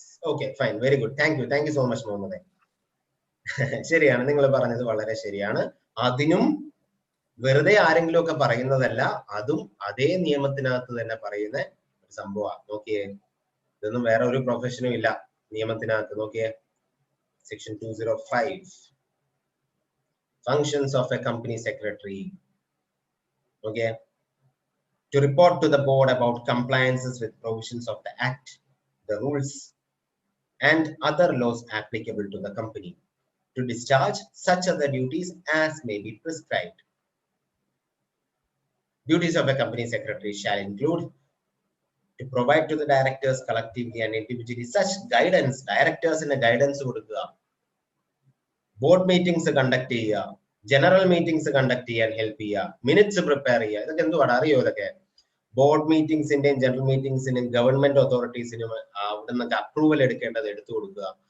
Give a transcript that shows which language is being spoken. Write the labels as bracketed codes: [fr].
[en] Okay, fine, very good, thank you so much Muhammad. [ml] ശരിയാണ്, നിങ്ങൾ പറഞ്ഞത് വളരെ ശരിയാണ്. അതിനും വെറുതെ ആരെങ്കിലും ഒക്കെ പറയുന്നതല്ല, അതും അതേ നിയമത്തിനകത്ത് തന്നെ പറയുന്ന ഒരു സംഭവമാണ്. നോക്കിയേ, ഇതൊന്നും വേറെ ഒരു പ്രൊഫഷനും ഇല്ല നിയമത്തിനകത്ത്. [en] നോക്കിയേ, section 205 functions of a company secretary. Okay, to report to the board about compliances with provisions of the act, the rules and other laws applicable to the company, to discharge such other duties as may be prescribed. Duties of a company secretary shall include to provide to the directors collectively and individually such guidance. Directors in a guidance [ml] കൊടുക്കുക, board meetings conduct ചെയ്യുക, general meetings conduct ചെയ്യാൻ help ചെയ്യുക, minutes prepare ചെയ്യുക. ഇതൊക്കെ എന്തുവാണ് അറിയോ? ഇതൊക്കെ board മീറ്റിംഗ്സിന്റെയും general മീറ്റിംഗ്സിന്റെയും government അതോറിറ്റീസിനും അവിടെ നിന്നൊക്കെ അപ്രൂവൽ എടുക്കേണ്ടത് എടുത്തു കൊടുക്കുക.